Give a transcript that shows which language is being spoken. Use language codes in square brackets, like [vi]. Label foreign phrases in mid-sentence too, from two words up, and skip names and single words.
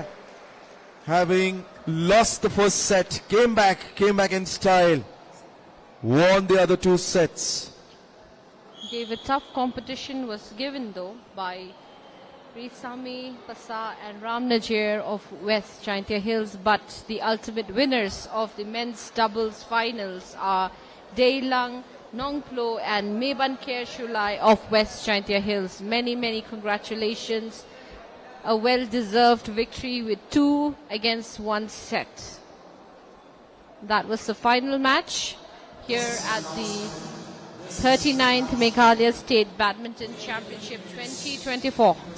[en] Having lost the first set, came back in style, won the other 2 sets. Gave a tough competition was given though by Risami, Pasa and Ramnajar of West Jaintia Hills, but the ultimate winners of the men's doubles finals are Teilang, Nongplo and Mebanker Shulai of West Jaintia Hills. Many congratulations. A well-deserved victory with 2 against 1 set. That was the final match here at the 39th Meghalaya State Badminton Championship 2024.